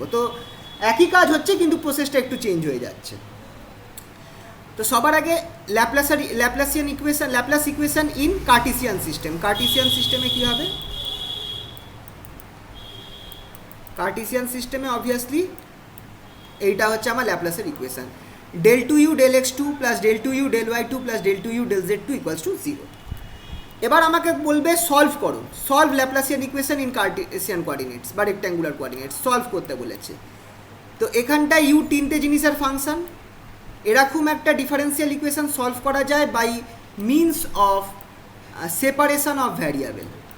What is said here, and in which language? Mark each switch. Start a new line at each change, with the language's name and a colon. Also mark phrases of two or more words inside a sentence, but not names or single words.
Bangla: তো একই কাজ হচ্ছে, কিন্তু প্রসেসটা একটু চেঞ্জ হয়ে যাচ্ছে। তো সবার আগে
English: Laplace equation in Cartesian system. Cartesian system
Bangla: কি হবে?
English: Cartesian system obviously
Bangla: এইটা হচ্ছে আমার
English: Laplace equation, del 2u del x2 প্লাস del 2u del y2 প্লাস del 2u del z2 equals to 0।
Bangla: এবার আমাকে বলবে সলভ করো,
English: solve Laplacian equation in Cartesian coordinates
Bangla: বা
English: rectangular coordinates,
Bangla: সলভ করতে বলেছে। তো এখানটায় ইউ তিনটে জিনিসের ফাংশন, এরকম একটা
English: differential equation
Bangla: সলভ করা যায়
English: by means of separation of variable.